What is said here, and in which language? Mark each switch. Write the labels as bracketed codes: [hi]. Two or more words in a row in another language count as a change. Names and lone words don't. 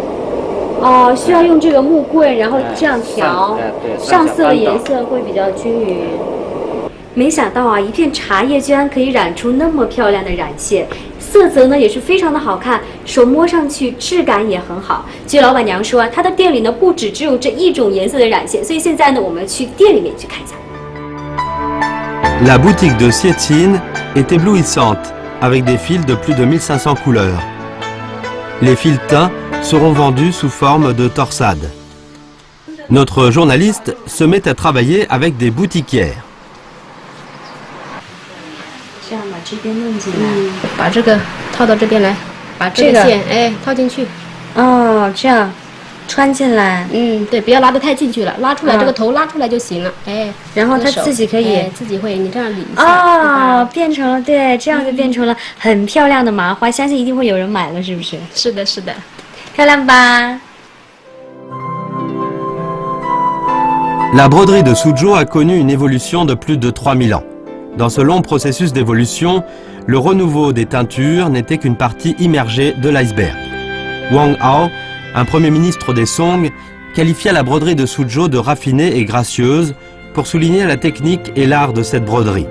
[zh] 需要用这个木棍，然后这样调，上色的颜色会比较均匀。没想到啊，一片茶叶居然可以染出那么漂亮的染线，色泽呢也是非常的好看，手摸上去质感也很好。据老板娘说啊，她的店里呢不只有这一种颜色的染线，所以现在呢我们去店里面去看一下。 [fr] La boutique de Sietin est éblouissante, avec des fils de plus de 1500 couleurs. Les fils teints seront vendus sous forme de torsades. Notre journaliste se met à travailler avec des boutiquières. [zh] 这样把这边弄进来，把这个套到这边来，把这个线套进去。这样穿进来。对，不要拉得太进去了，拉出来这个头拉出来就行了。然后它自己可以自己会，你这样理一下。变成了，对，这样就变成了很漂亮的麻花，相信一定会有人买了，是不是？是的，是的，漂亮吧 [fr] La broderie de Suzhou a connu une évolution de plus de 3000 ans. Dans ce long processus d'évolution, le renouveau des teintures n'était qu'une partie immergée de l'iceberg. Wang Hao, un premier ministre des Song, qualifia la broderie de Suzhou de raffinée et gracieuse pour souligner la technique et l'art de cette broderie.